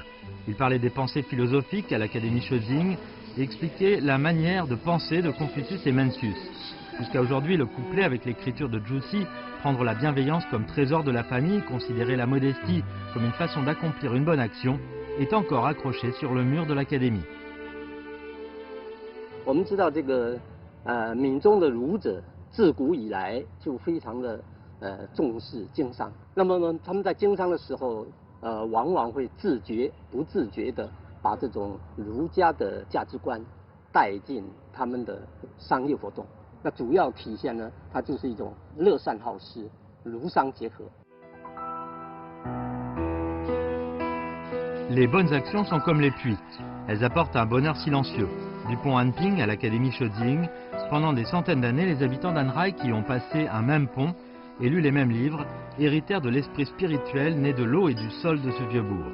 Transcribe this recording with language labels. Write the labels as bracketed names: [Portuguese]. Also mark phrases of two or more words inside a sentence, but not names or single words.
[French] Il parlait des pensées philosophiques à l'académie Shojing et expliquait la manière de penser de Confucius et Mencius. Jusqu'à aujourd'hui, le couplet avec l'écriture de Zhu Si, prendre la bienveillance comme trésor de la famille, considérer la modestie comme une façon d'accomplir une bonne action, est encore accroché sur le mur de l'académie. [Chinese] 我们知道这个闽中的儒者自古以来就非常的重视经商。那么呢，他们在经商的时候，往往会自觉不自觉的把这种儒家的价值观带进他们的商业活动。那主要体现呢，它就是一种乐善好施、儒商结合。 [French] Les bonnes actions sont comme les puits. Elles apportent un bonheur silencieux. Du pont Anping à l'académie Shojing, pendant des centaines d'années, les habitants d'Anhai qui ont passé un même pont et lu les mêmes livres héritèrent de l'esprit spirituel né de l'eau et du sol de ce vieux bourg.